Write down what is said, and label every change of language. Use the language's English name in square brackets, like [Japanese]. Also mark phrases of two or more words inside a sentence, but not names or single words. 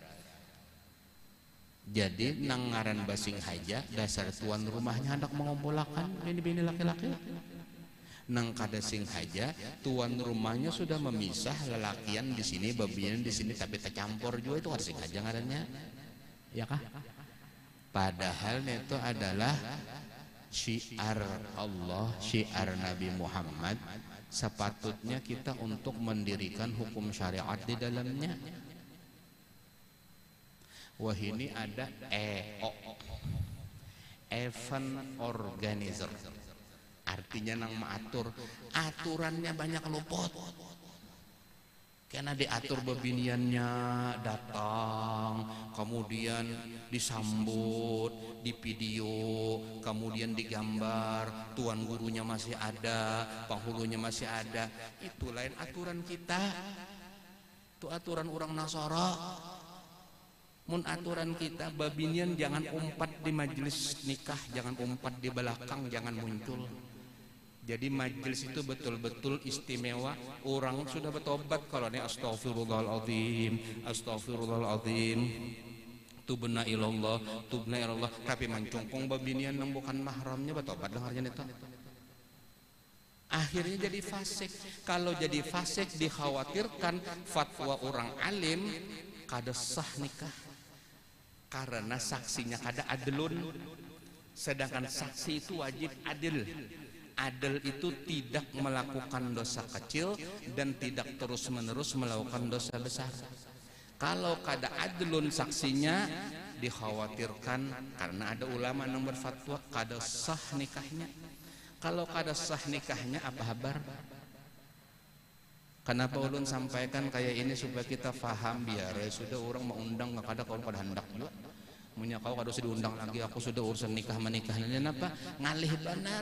[Banjar] Jadi nang ngaran basing haja dasar tuan rumahnya hendak mengumpulkan bini-bini laki-laki. Nang kada sing haja tuan rumahnya sudah memisah lelakian di sini, babian di sini, tapi tercampur juga, itu kada sing haja ngarannya. Ya kah? [Indonesian] Padahal itu adalah syiar Allah, syiar Nabi Muhammad. Sepatutnya kita untuk mendirikan hukum syariat di dalamnya. Wah ini ada EO, [English] event organizer, [Banjar] artinya nang maatur, aturannya banyak luput. [Indonesian] Karena diatur bebiniannya datang, kemudian disambut, di video, kemudian digambar, tuan gurunya masih ada, penghulunya masih ada. Itu lain aturan kita. Itu aturan orang Nasara. [Banjar] Mun aturan kita babinian jangan umpat di majelis nikah, jangan umpat di belakang, jangan muncul. [Indonesian] Jadi majelis itu betul-betul istimewa. Orang sudah bertobat kalau ini [Arabic] أستغفر الله العظيم، أستغفر الله العظيم, تبنا إلى الله، تبنا إلى الله, [Indonesian] tapi mencungkung babinian yang bukan mahramnya bertobat dengarnya itu. Akhirnya jadi fasik. [Banjar] Kalau jadi fasik dikhawatirkan fatwa orang alim kada sah nikah karena saksinya kada adlun. [Indonesian] Sedangkan saksi itu wajib adil. Adil itu tidak melakukan dosa kecil dan tidak terus-menerus melakukan dosa besar. [Banjar] Kalau kada adlun saksinya dikhawatirkan, karena ada ulama yang berfatwa kada sah nikahnya. Kalau kada sah nikahnya apa kabar? Kenapa ulun sampaikan kayak ini supaya kita faham, biar ya sudah orang mau undang nggak kada, kalau kada hendak juga punya kau kada usah diundang lagi, aku sudah urusan nikah menikahnya apa ngalih benar.